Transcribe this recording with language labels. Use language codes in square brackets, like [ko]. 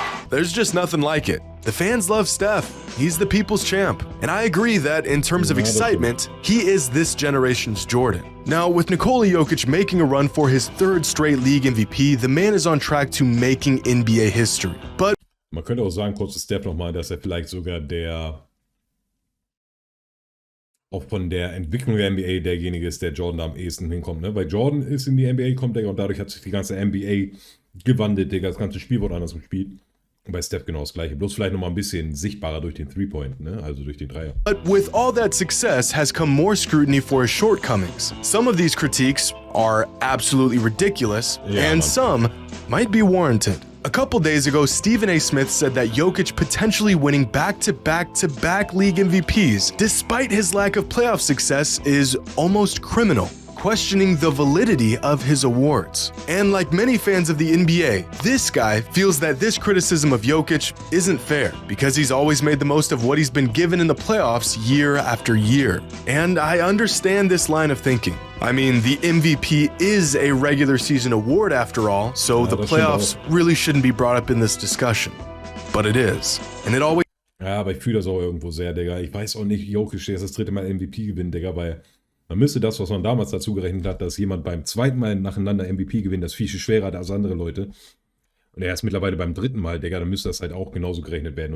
[en] There's just nothing like it. The fans love Steph. He's the people's champ. And I agree that, in terms of excitement, he is this generation's Jordan. Now, with Nikola Jokic making a run for his third straight league MVP, the man is on track to making NBA history. But [de] Man könnte auch sagen, kurz zu Steph nochmal, dass er vielleicht sogar auch von der Entwicklung der NBA derjenige ist, der Jordan da am ehesten hinkommt, ne? Weil Jordan ist in die NBA gekommen, Digga, und dadurch hat sich die ganze NBA gewandelt, Digga, das ganze Spiel wurde anders gespielt. Und bei Steph genau das gleiche, bloß vielleicht nochmal ein bisschen sichtbarer durch den Three-Point, ne? Also durch den Dreier. [en] But with all that success has come more scrutiny for his shortcomings. Some of these critiques are absolutely ridiculous, and some might be warranted. A couple days ago, Stephen A. Smith said that Jokic potentially winning back-to-back-to-back league MVPs, despite his lack of playoff success, is almost criminal, questioning the validity of his awards. And like many fans of the NBA, this guy feels that this criticism of Jokic isn't fair because he's always made the most of what he's been given in the playoffs year after year. And I understand this line of thinking. I mean, the MVP is a regular season award after all, so the playoffs really shouldn't be brought up in this discussion. But it is. And it always... [de] Ja, aber ich fühle das auch irgendwo sehr, Digga. Ich weiß auch nicht, Jokic, der ist das dritte Mal MVP gewinnt, Digga, weil man müsste das, was man damals dazu gerechnet hat, dass jemand beim zweiten Mal nacheinander MVP gewinnt, das viel schwerer als andere Leute. Und er ist mittlerweile beim dritten Mal, Digga, dann müsste das halt auch genauso gerechnet werden.